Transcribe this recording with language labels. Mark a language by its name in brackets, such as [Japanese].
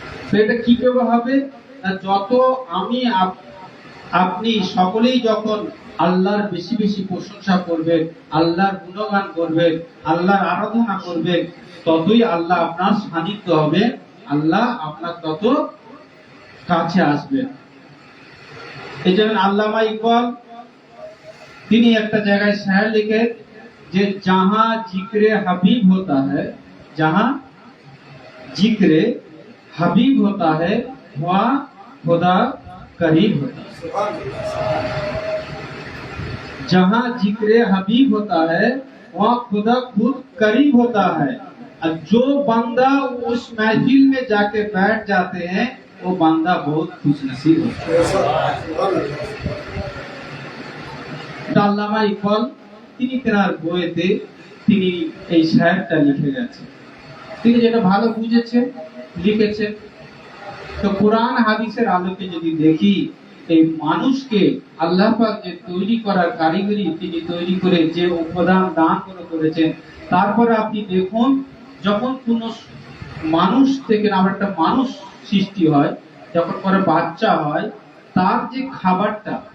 [Bangla] সেটা কি করে হবে? যত আমি আপনি সকলেই যখন আল্লাহর বেশি বেশি প্রশংসা করবেন, আল্লাহর গুণগান করবেন, আল্লাহর আরাধনা করবেন, ততই আল্লাহ আপনার সান্নিধ্য হবে, আল্লাহ আপনার তত কাছে আসবেন। এই জন্য আল্লামা ইকবাল তিনি একটা জায়গায় শায়র লিখে যে [Hindi] जहां जिक्र हबीब होता है, जहां जिक्र हबीब होता है वहां खुदा करीब होता है। जहां जिक्र हबीब होता है वहां खुदा खुद करीब होता है। और जो बंदा उस महफिल में जाके बैठ जाते हैं वो बंदा बहुत खुशनसीब होता है। [Bangla] আল্লামা ইকবাল তিনি তার বইতে তিনি এই শায়রটা লিখে গেছেন। তিনি যেটা ভালো বুঝেছেন লিখেছেন। তো কোরআন হাদিসের আলোকে যদি দেখি এই মানুষকে আল্লাহ পাক যে তৈরি করার কারিগরি তিনি তৈরি করে যে উপাদান দান করেছেন, তারপরে আপনি দেখুন যখন কোন মানুষ থেকে আমার একটা মানুষ সৃষ্টি হয়, যখন পরে বাচ্চা হয়, তার যে খাবারটা